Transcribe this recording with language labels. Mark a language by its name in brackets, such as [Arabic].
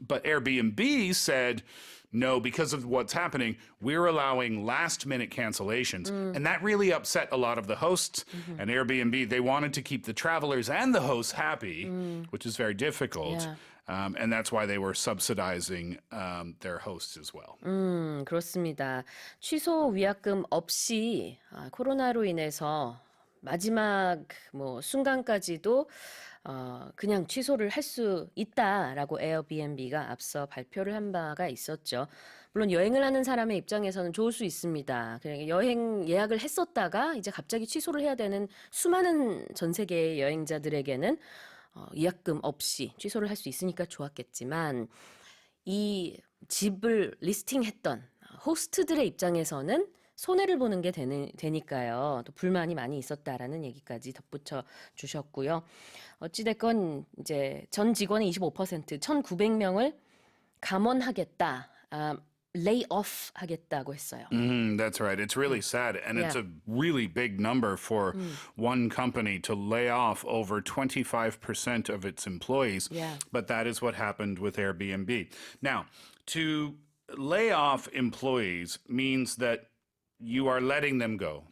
[English] But Airbnb said, no, because of what's happening, we're allowing last-minute cancellations. And that really upset a lot of the hosts. And Airbnb, they wanted to keep the travelers and the hosts happy, which is very difficult. Yeah. And that's why they were subsidizing their hosts as well. [Korean] 그렇습니다. 취소 위약금 없이 코로나로 인해서 마지막 순간까지도 그냥 취소를 할 수 있다라고 에어비앤비가 앞서 발표를 한 바가 있었죠. 물론 여행을 하는 사람의 입장에서는 좋을 수 있습니다. 그러니까 여행 예약을 했었다가 이제 갑자기 취소를 해야 되는 수많은 전 세계의 여행자들에게는 위약금 없이 취소를 할 수 있으니까 좋았겠지만 이 집을 리스팅했던 호스트들의 입장에서는 손해를 보는 게 되니까요. 또 불만이 많이 있었다라는 얘기까지 덧붙여 주셨고요. 어찌됐건 이제 전 직원의 25% 1,900명을 감원하겠다, [English] lay off [Korean] 하겠다고 했어요. [English] That's right. It's really sad. And it's a really big number for one company to lay off over 25% of its employees. Yeah. But that is what happened with Airbnb. Now, to lay off employees means that you are letting them go.